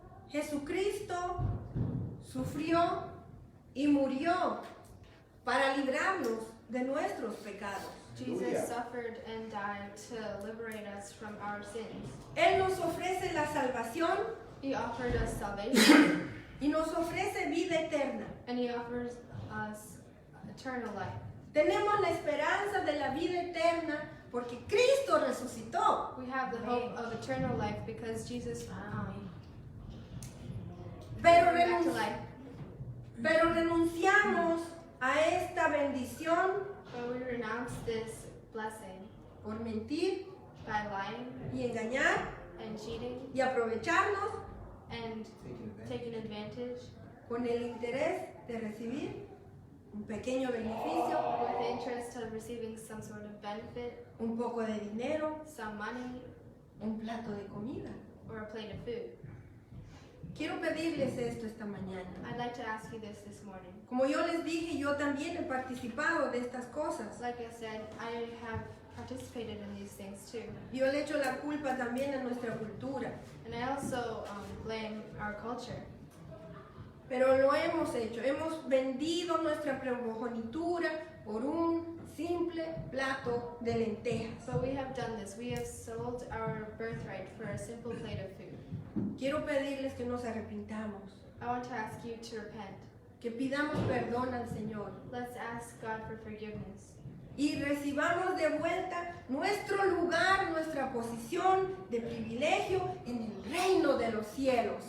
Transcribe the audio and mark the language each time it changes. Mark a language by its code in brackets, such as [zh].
[es] Jesucristo sufrió y murió para librarnos de nuestros pecados. [en] Jesus suffered and died to liberate us from our sins. [es] Él nos ofrece la salvación [en] He offered us salvation [es] y nos ofrece vida eterna. [en] and He offers us eternal life. [es] Tenemos la esperanza de la vida eterna porque Cristo resucitó. [en] We have the hope of eternal life because Jesus [es] Pero, [en] came back to life. [es] pero renunciamos a esta bendición [en] But we renounce this blessing [es] por mentir [en] by lying [es] y engañar [en] and cheating [es] y aprovecharnos [en] and taking advantage [es] con el interés de recibir un pequeño beneficio, [en] with the interest of receiving some sort of benefit, [es] un poco de dinero, [en] some money, [es] un plato de comida. [en] or a plate of food. [es] Quiero pedirles esto esta mañana. [en] I'd like to ask you this morning. [es] Como yo les dije, yo también he participado de estas cosas. [en] Like I said, I have participated in these things too. [es] Yo le echo la culpa también a nuestra cultura, [en] And I also blame our culture. [es] pero lo hemos hecho. Hemos vendido nuestra primogenitura por un simple plato de lentejas. [en] So we have done this. We have sold our birthright for a simple plate of food. [es] Quiero pedirles que nos arrepintamos, [en] I want to ask you to repent. [es] que pidamos perdón al Señor [en] Let's ask God for forgiveness. [es] y recibamos de vuelta nuestro lugar, nuestra posición de privilegio en el reino de los cielos.